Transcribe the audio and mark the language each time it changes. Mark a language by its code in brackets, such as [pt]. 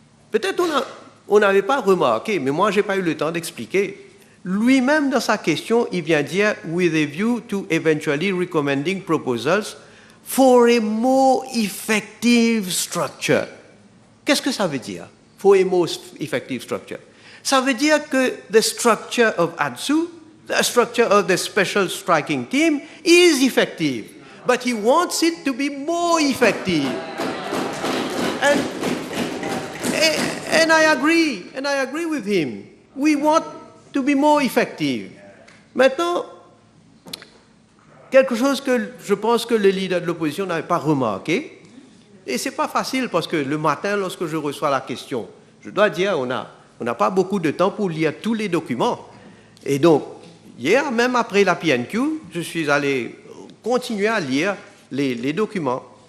[fr] Peut-être on n'avait pas remarqué, mais moi je n'ai pas eu le temps d'expliquer. Lui-même, dans sa question, il vient dire « [en] with a view to eventually recommending proposals for a more effective structure ». [fr] Qu'est-ce que ça veut dire, [en] for a more effective structure? [fr] Ça veut dire que [en] the structure of ADSU, the structure of the special striking team is effective, but he wants it to be more effective. And I agree with him. We want to be more effective. [fr] Maintenant, quelque chose que je pense que le leader de l'opposition n'avait pas remarqué, et ce n'est pas facile parce que le matin, lorsque je reçois la question, je dois dire, on n'a pas beaucoup de temps pour lire tous les documents. Et donc, hier, même après la PNQ, je suis allé continuer à lire les documents.